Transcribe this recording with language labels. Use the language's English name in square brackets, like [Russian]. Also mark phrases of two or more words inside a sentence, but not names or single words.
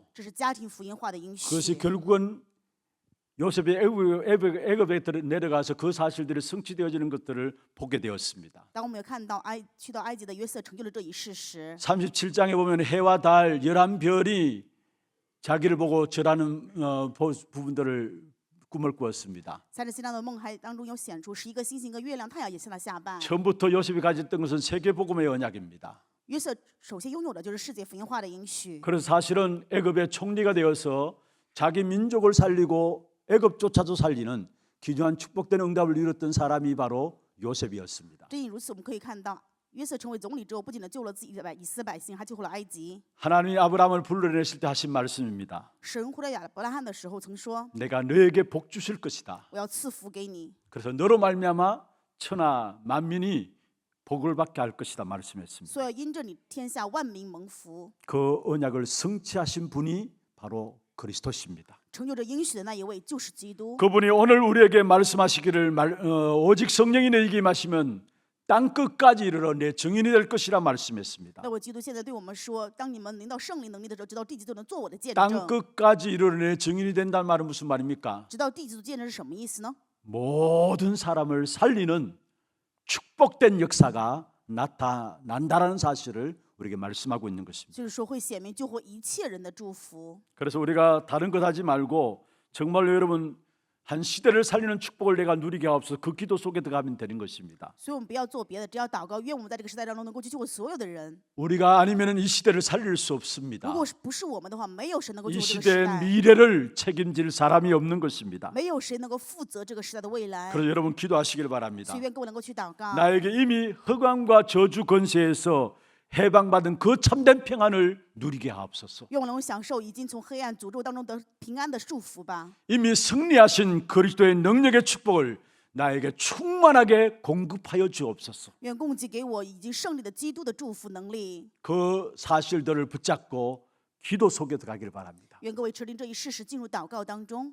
[Chinese] 这是家庭福音化的应 [Korean] 그것이 [Chinese] 许。 [Korean] 결국은 요셉이 애굽에 내려가서 그 사실들이 성취되어지는 것들을 보게 되었습니다. [Chinese] 当我们有看到去到埃及的约瑟成就了这一事时， [Korean] 37장에 보면 해와 달 11별이 자기를 보고 절하는 부분들을 꿈을 꾸었습니다. [Chinese] 37 章的梦还当中有显出11个星星、一个月亮、太阳也向他下拜。 [Korean] 처음부터 요셉이 가졌던 것은 세계 복음의 언약입니다. [Chinese] 约瑟首先拥有的就是世界福音化的应许。 [Korean] 그래서 사실은 애굽의 총리가 되어서 자기 민족을 살리고 애굽조차도 살리는 귀중한 축복된 응답을 이뤘던 사람이 바로 요셉이었습니다. [Chinese] 正因如此，我们可以看到，约瑟成为总理之后，不仅的救了自己的以色列百姓，还救活了埃及。 [Korean] 하나님이 아브라함을 불러내실 때 하신 말씀입니다. [Chinese] 神呼召亚伯拉罕的时候曾说 [Korean] 내가 너에게 복 주실 것이다. ：“ [Chinese] 我要赐福给你， [Korean] 그래서 너로 말미암아 천하 만민이 복을 받게 할 것이다 말씀했습니다. [Chinese] 所以要因着你，天下万民蒙福。 [Korean] 그 언약을 성취하신 분이 바로 그리스도십니다. [Chinese] 成就这应许的那一位就是基督。 [Korean] 그분이 오늘 우리에게 말씀하시기를 오직 성령이 너에게 임하시면 땅 끝까지 이르러 내 증인이 될 것이라 말씀했습니다. [Chinese] 那位基督现在对我们说：当你们领到圣灵能力的时候，直到地极都能做我的见 [Korean] 땅 [Chinese] 证。 [Korean] 끝까지 이르러 내 증인이 된다는 말은 무슨 말입니까? [Chinese] 直到地极的见证是什么意思呢？ [Korean] 모든 사람을 살리는 축복된 역사가 나타난다라는 사실을 우리에게 말씀하고 있는 것입니다. 就是说会显明救活一切人的祝福。 그래서 우리가 다른 것 하지 말고 정말로 여러분 한 시대를 살리는 축복을 내가 누리게 하옵소서. 그 기도 속에 들어가면 되는 것입니다. [Chinese] 所以我们不要做别的，只要祷告，愿我们在这个时代当中能够去救活所有的人。 [Korean] 우리가 아니면 이 시대를 살릴 수 없습니다. [Chinese] 如果不是我们的话，没有神能够救 [Korean] 이 [Chinese] 活这个时 [Korean] 시대의 [Chinese] 代， [Korean] 미래를 책임질 사람이 없는 것입니다. [Chinese] 没有谁能够负责这个时代的未来。 [Korean] 그래서 여러분 기도하시길 바랍니다. [Chinese] 所以愿各位能够去祷告。 [Korean] 나에게 이미 흑암과 저주 권세에서 해방받은 그 참된 평안을 누리게 하옵소서. [Chinese] 愿我能够享受已经从黑暗诅咒当中得平安的祝福吧。 [Korean] 이미 승리하신 그리스도의 능력의 축복을 나에게 충만하게 공급하여 주옵소서. [Chinese] 愿供给给我已经胜利的基督的祝福能力。 [Korean] 그 사실들을 붙잡고 기도 속에 들어가기를 바랍니다. [Chinese] 愿各位持定这一事实，进入祷告当中。